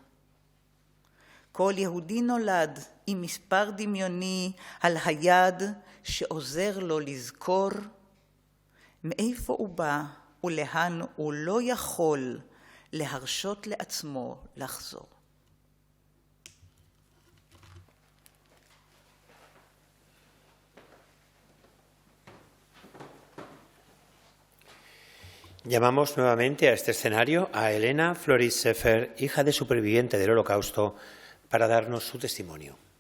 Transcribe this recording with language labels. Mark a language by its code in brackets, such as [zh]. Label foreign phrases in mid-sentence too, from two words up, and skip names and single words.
[he] כל יהודי נולד עם מספר דמיוני על היד שעוזר לו לזכור מאיפה הוא בא ולאן הוא לא יכול להרשות לעצמו לחזור. [es] Llamamos nuevamente a este escenario a Elena Floris Sefer, hija de superviviente del Holocausto, para darnos su testimonio.